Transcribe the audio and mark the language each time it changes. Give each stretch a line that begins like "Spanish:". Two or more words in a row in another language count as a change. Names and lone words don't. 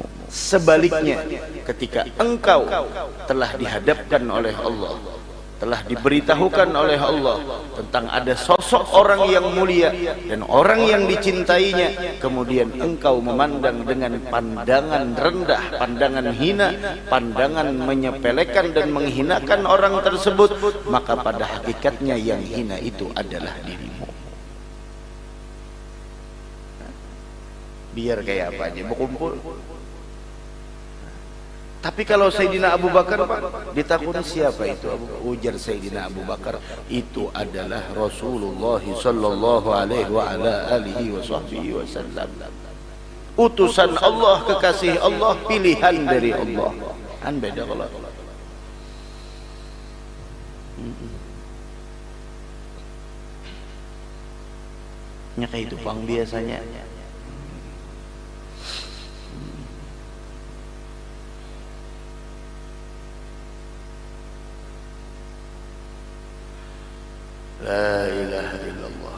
Indonesian: Sebaliknya, ketika engkau telah dihadapkan oleh Allah, telah diberitahukan oleh Allah tentang ada sosok orang yang mulia dan orang yang dicintainya, kemudian engkau memandang dengan pandangan rendah, pandangan hina, pandangan menyepelekan dan menghinakan orang tersebut, maka pada hakikatnya yang hina itu adalah dirimu. Biar kayak apa aja berkumpul.
Banjar: Tapi kalau Sayyidina Abu Bakar ditakuni siapa itu Abu Bakar? Ujar Sayyidina Abu Bakar, itu adalah Rasulullah
Arabic: sallallahu alaihi wa ala alihi wa sahbihi wasallam.
Indonesian: Utusan Allah, kekasih Allah, pilihan dari Allah. Kan beda kalau.
Banjar: Nya kayak itu pang biasanya.
Arabic: La ilaha illallah.